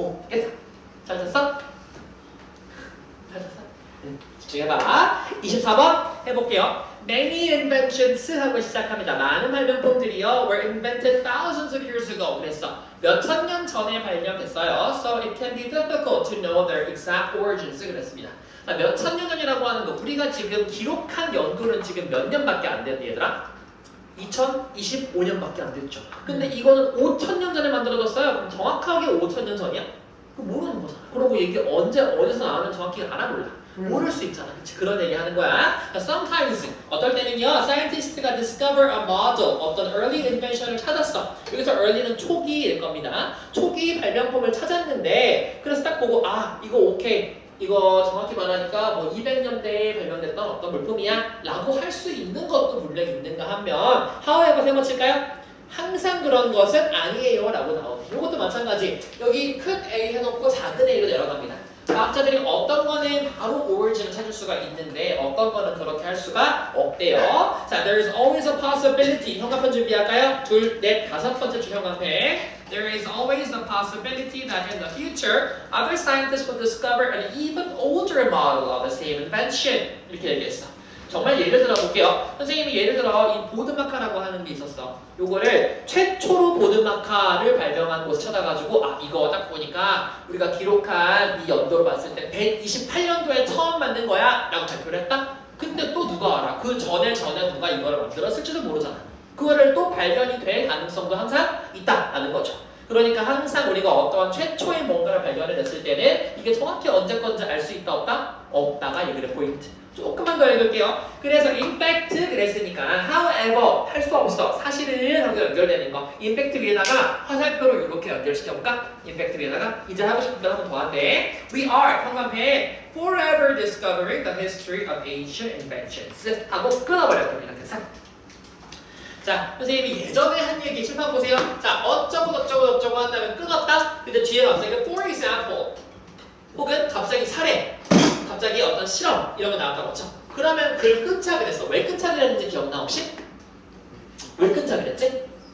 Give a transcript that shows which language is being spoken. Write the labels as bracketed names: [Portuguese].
[Korean] 깼어? 잘 잤어? 잘 잤어? 집중해봐. 24번 해볼게요. [English] Many inventions [Korean] 하고 시작합니다. 많은 발명품들이요 [English] were invented thousands of years ago. [Korean] 그랬어. 몇 천 년 전에 발명됐어요. [English] So it can be difficult to know their exact origins. [Korean] 그랬습니다. 몇 천 년 전이라고 하는 거 우리가 지금 기록한 연도는 지금 몇 년밖에 안 됐니 얘들아? 2025년밖에 안 됐죠. 근데 이거는 5,000년 전에 만들어졌어요. 그럼 정확하게 5,000년 전이야? 그거 모르는 거잖아. 그러고 이게 언제 어디서 나오면 정확히 알아볼라. 모를 수 있잖아. 그치? 그런 얘기 하는 거야. [English] Sometimes [Korean] 어떨 때는요, [English] scientist가 discover a model, 어떤 early invention을 [Korean] 찾았어. 여기서 early는 초기일 겁니다. 초기 발명품을 찾았는데, 그래서 딱 보고 이거 오케이. 이거 정확히 말하니까 뭐 200년대에 발명됐던 어떤 물품이야 라고 할 수 있는 것도 물론 있는가 하면 however 세번칠까요? 항상 그런 것은 아니에요 라고 나오네. 이것도 마찬가지. 여기 큰 A 해놓고 작은 A로 내려갑니다. 과학자들이 어떤 거는 바로 origin을 찾을 수가 있는데 어떤 거는 그렇게 할 수가 없대요. [English] 자, there's always a possibility. [Korean] 형광펜 준비할까요? 둘, 넷, 다섯 번째 줄 형광펜. [English] There is always the possibility that in the future, other scientists will discover an even older model of the same invention. [Korean] 이렇게 얘기했어. 정말 예를 들어 볼게요. 선생님이 예를 들어 이 보드마카라고 하는 게 있었어. 요거를 최초로 보드마카를 발명한 곳을 찾아가지고 이거 딱 보니까 우리가 기록한 이 연도로 봤을 때 128년도에 처음 만든 거야 라고 발표를 했다? 근데 또 누가 알아? 그 전에 누가 이거를 만들었을지도 모르잖아. 그거를 또 발견이 될 가능성도 항상 있다라는 거죠. 그러니까 항상 우리가 어떠한 최초의 뭔가를 발견해냈을 때는 이게 정확히 언제 건지 알 수 있다 없다? 없다가 얘기를 포인트. 조금만 더 읽을게요. 그래서 in fact 그랬으니까 however 할 수 없어. 사실은 하고 연결되는 거. in fact 위에다가 화살표로 이렇게 연결시켜볼까? in fact 위에다가 이제 하고 싶은 거 한번 더 한대. [English] We are 형광펜 forever discovering the history of ancient inventions [Korean] 하고 끊어버릴 겁니다. 그래서 자, 선생님이 예전에 한 얘기 칠판 보세요. 자, 어쩌고 한다면 끊었다? 근데 뒤에 갑자기 [English] for example [Korean] 혹은 갑자기 사례 갑자기 어떤 실험 이런 거 나왔다고 했죠. 그러면 글 끊자 그랬어. 왜 끊자 그랬는지 기억나 혹시? 왜 끊자 그랬지?